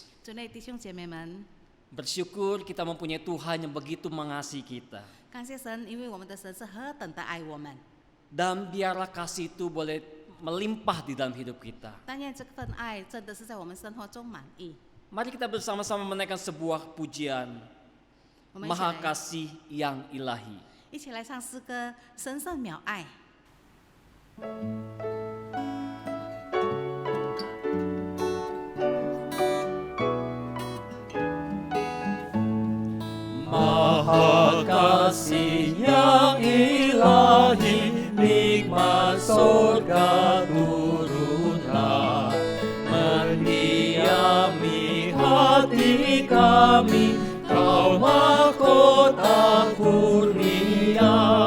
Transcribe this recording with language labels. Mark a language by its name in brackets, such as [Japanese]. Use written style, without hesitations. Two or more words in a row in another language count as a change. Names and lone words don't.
[Chinese] 主内弟兄姐妹们， [Indonesian] bersyukur kita mempunyai Tuhan yang begitu mengasihi kita. [Chinese] 感谢神，因为我们的神是何等的爱我们。 [Indonesian] Dan biarlah kasih itu boleh melimpah di dalam hidup kita. [Chinese] 但愿这份爱真的是在我们生活中满意。 [Indonesian] Mari kita bersama-sama menaikkan sebuah pujian [Chinese] 我们 [Indonesian] Maha Kasih yang Ilahi. [Chinese] 一起来唱诗歌《神圣渺爱》。 [Indonesian] Maha Kasih yang Ilahi, nikmat surga turunlah, mendiami hati kami, Kau mahkota kurnia.